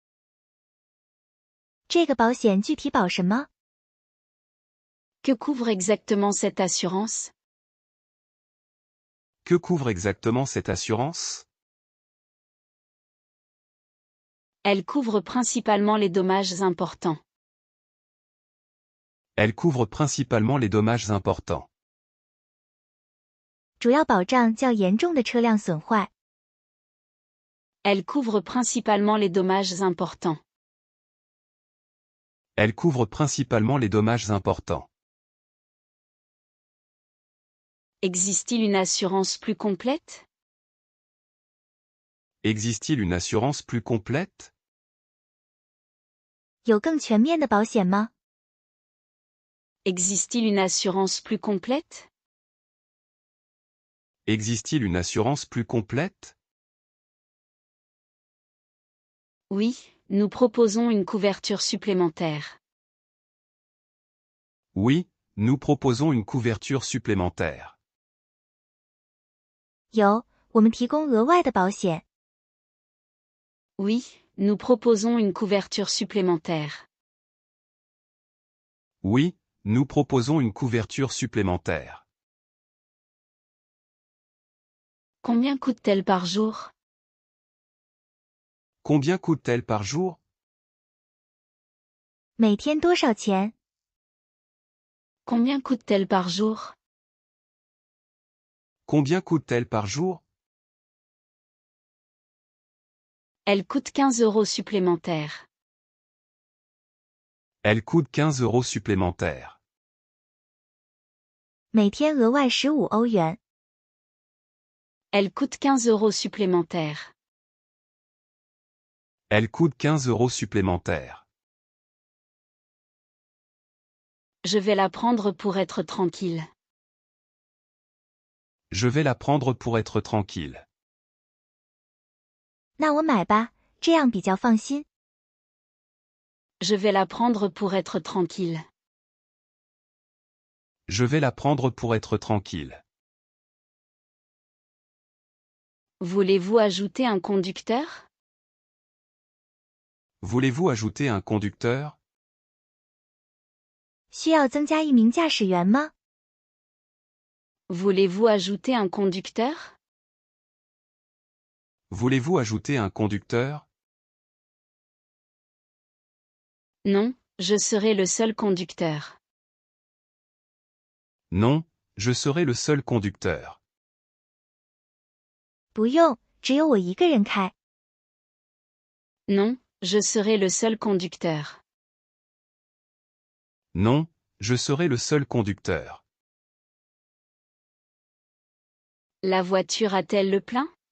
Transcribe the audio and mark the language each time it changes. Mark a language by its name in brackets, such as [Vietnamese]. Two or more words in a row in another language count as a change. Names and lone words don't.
[Chinese] 这个保险具体保什么？ [French] Que couvre exactement cette assurance? Que couvre exactement cette assurance? Elle couvre principalement les dommages importants. Elle couvre principalement les dommages importants. [Chinese] 主要保障较严重的车辆损坏。 [French] Elle couvre principalement les dommages importants. Elle couvre principalement les dommages importants. Existe-t-il une assurance plus complète? Existe-t-il une assurance plus complète? [Chinese] 有更全面的保险吗？ [French] Existe-t-il une assurance plus complète? Existe-t-il une assurance plus complète? Oui, nous proposons une couverture supplémentaire. Oui, nous proposons une couverture supplémentaire. [Chinese] 有，我们提供额外的保险。 [French] Oui, nous proposons une couverture supplémentaire. Oui, nous proposons une couverture supplémentaire. Combien coûte-t-elle par jour? Combien coûte-t-elle par jour? [Chinese] 每天多少钱？ [French] Combien coûte-t-elle par jour? Combien coûte-t-elle par jour? Elle coûte 15 € supplémentaires. Elle coûte 15 € supplémentaires. [Chinese] 每天额外15欧元。 [French] Elle coûte 15 € supplémentaires. Elle coûte 15 € supplémentaires. Je vais la prendre pour être tranquille. Je vais la prendre pour être tranquille. [Chinese] 那我买吧，这样比较放心。 [French] Je vais la prendre pour être tranquille. Je vais la prendre pour être tranquille. Voulez-vous ajouter un conducteur? Voulez-vous ajouter un conducteur? [Chinese] 需要增加一名驾驶员吗？ [French] Voulez-vous ajouter un conducteur? Voulez-vous ajouter un conducteur? Non, je serai le seul conducteur. Non, je serai le seul conducteur. [Chinese] 不用，只有我一个人开。 [French] Non, je serai le seul conducteur. Non, je serai le seul conducteur. La voiture a-t-elle le plein?